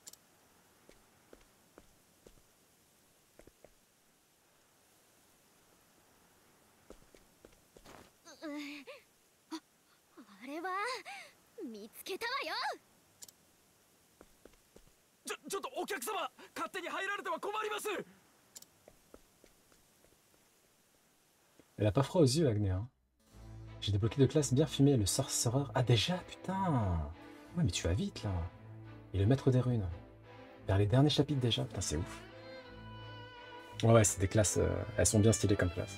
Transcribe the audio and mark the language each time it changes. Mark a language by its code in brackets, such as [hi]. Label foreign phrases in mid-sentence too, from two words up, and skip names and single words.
[ja] あれは見つけたわよ。ちょっとお客様、勝手に入られては困ります。 [fr] Elle a pas froid aux yeux, Agné. Hein. J'ai débloqué de classe bien fumée, le sorcereur. Ah déjà, putain. Ouais, mais tu vas vite là. Et le maître des runes. Vers les derniers chapitres déjà, putain, c'est ouf. Ouais, c'est des classes, elles sont bien stylées comme classe.